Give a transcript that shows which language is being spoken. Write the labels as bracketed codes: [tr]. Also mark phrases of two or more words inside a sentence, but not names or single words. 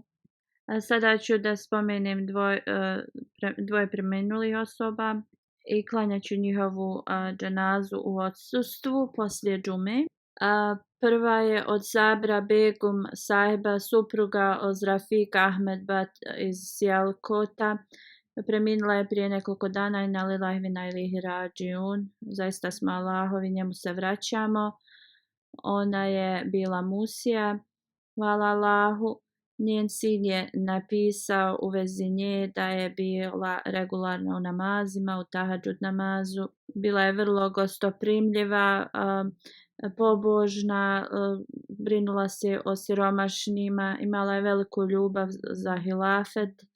[bs] Sada ću da spomenem dvoje preminulih osoba i klanjat ću njihovu dženazu u odsustvu poslije džume. Prva je od Sabra Begum sahiba, supruga od Rafika Ahmed Bat iz Sijalkota. Preminula je prije nekoliko dana i [ar] إنا لله وإنا إليه راجعون. [bs] Zaista smo Allahovi, njemu se vraćamo. Ona je bila Musija, hvala Allahu. Njen sin je napisao u vezi nje da je bila regularna u namazima, u tahadžud namazu. Bila je vrlo gostoprimljiva, pobožna, brinula se o siromašnima, imala je veliku ljubav za hilafet.